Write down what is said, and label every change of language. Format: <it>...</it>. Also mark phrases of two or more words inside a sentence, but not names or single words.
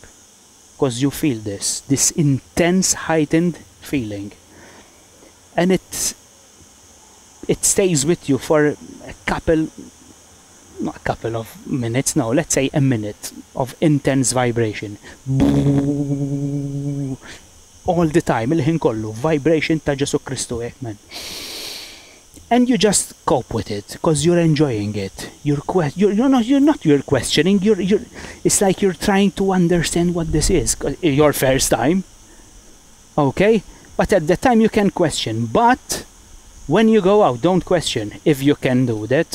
<en>Because you feel this intense, heightened feeling. And it stays with you for not a couple of minutes, no, let's say a minute of intense vibration. All the time,</en> <mt>il-ħin kollu, vibration ta' Ġesu Kristu,</mt> <en>man. And you just cope with it, because you're enjoying it. You're questioning, it's like you're trying to understand what this is. Your first time, okay? But at the time you can question. But when you go out, don't question if you can do that.</en>